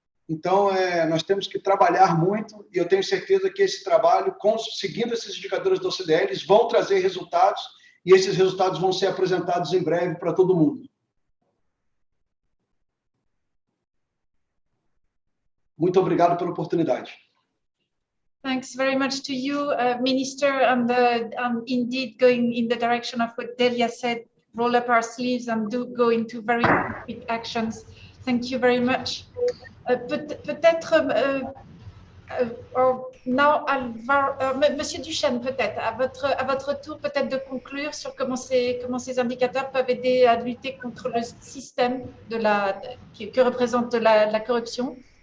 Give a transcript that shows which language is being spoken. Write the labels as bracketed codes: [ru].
[pt] Então, nós temos que trabalhar muito, e eu tenho certeza que esse trabalho, seguindo esses indicadores da OCDE, eles vão trazer resultados, e esses resultados vão ser apresentados em breve para todo mundo. Muito obrigado pela oportunidade. [en] Thanks very much to you, Minister, and indeed going in the direction of what Delia said, roll up our sleeves and go into very quick actions. Thank you very much. [fr] Peut-être, now, Monsieur Duchesne, peut-être, à votre tour, peut-être de conclure sur comment ces indicateurs peuvent aider à lutter contre le système que représente la corruption.